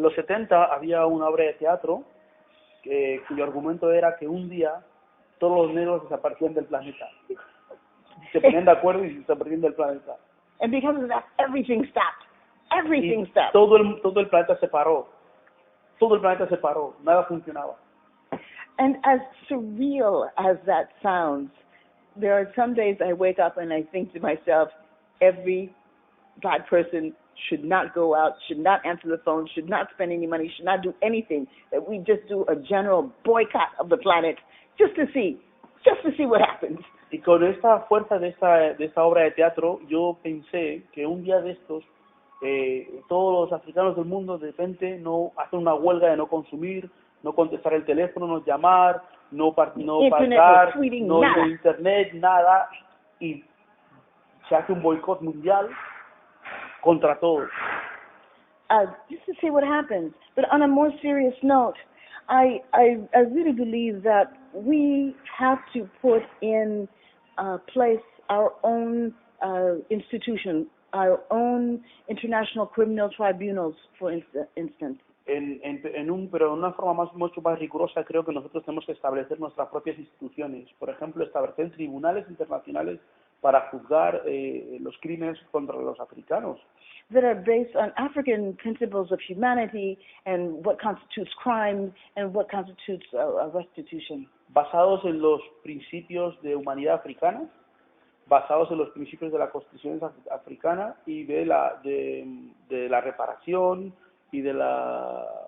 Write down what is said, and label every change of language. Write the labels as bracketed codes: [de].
[es] En los 70 había una obra de teatro cuyo argumento era que un día todos los negros desaparecían del planeta. Se ponían de acuerdo y desaparecían del planeta. [en] And because of that, everything stopped. Everything stopped. [es] Todo el planeta se paró. Todo el planeta se paró. Nada funcionaba. [en] And as surreal as that sounds, there are some days I wake up and I think to myself, every black person should not go out, should not answer the phone, should not spend any money, should not do anything, that we just do a general boycott of the planet just to see what happens. [es] Y con esta fuerza de esta obra de teatro, yo pensé que un día de estos, todos los africanos del mundo de repente no hacen una huelga de no consumir, no contestar el teléfono, no llamar, no pagar, no ir a internet, nada, y se hace un boicot mundial contra todos. [en] Just to see what happens. But on a more serious note, I really believe that we have to put in place our own institution, our own international criminal tribunals, for instance. [es] Pero de una forma mucho más rigurosa, creo que nosotros tenemos que establecer nuestras propias instituciones. Por ejemplo, establecer tribunales internacionales para juzgar los crímenes contra los africanos. [en] That are based on African principles of humanity and what constitutes crime and what constitutes a restitution. [es] Basados en los principios de humanidad africana, basados en los principios de la Constitución africana y de la reparación y de la